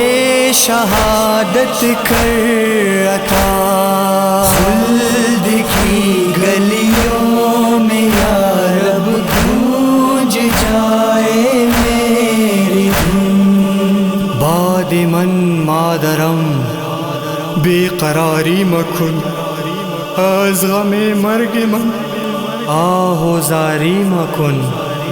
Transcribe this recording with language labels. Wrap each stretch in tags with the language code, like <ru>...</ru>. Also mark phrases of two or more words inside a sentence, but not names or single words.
<ur>شہادت کر عطا، خلد کی گلیوں میں یا رب گونج جائے میری دھن،</ur> <fa>قراری مکن از غم مرگ من آه و زاری مکن</fa>